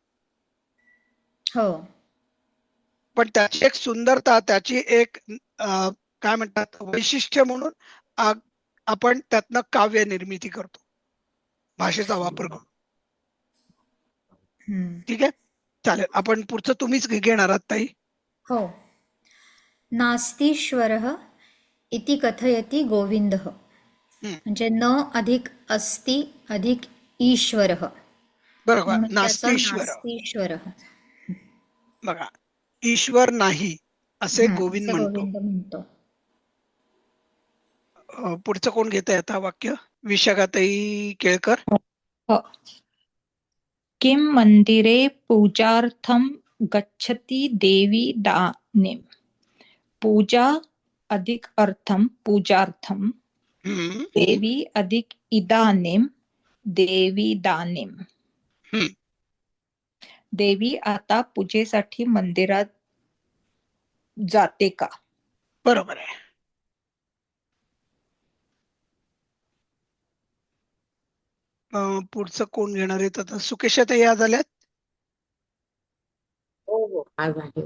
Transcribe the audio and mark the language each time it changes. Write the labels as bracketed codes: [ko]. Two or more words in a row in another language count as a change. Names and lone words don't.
[mr] पण त्याची एक सुंदरता, त्याची एक काय म्हणतात वैशिष्ट्य म्हणून आपण त्यातनं काव्य निर्मिती करतो, भाषेचा वापर करून. ठीक आहे, चालेल. आपण पुढचं तुम्हीच घेणार आहात ताई. हो. [sa] नास्तीश्वरः इति कथयति गोविंदः. [mr] म्हणजे न अधिक अस्ति अधिक ईश्वरः. बरोबर. म्हणून त्याचं [sa] नास्तीश्वर. नास्तीश्वरः. [mr] बघा, ईश्वर नाही असे गोविंद म्हणतो. पुढचं कोण घेत आहे आता वाक्य? विशाखाताई केळकर. [sa] किं मंदिरे पूजार्थं गच्छति देवी दानीं. [mr] पूजा अधिक अर्थम पूजार्थम, देवी अधिक इदानीं देवी दानीं. देवी आता पूजेसाठी मंदिरात जाते का? बरोबर आहे. पुढचं कोण घेणार आहेत आता? सुकेशाताई या झाल्यात. हो आज आहे.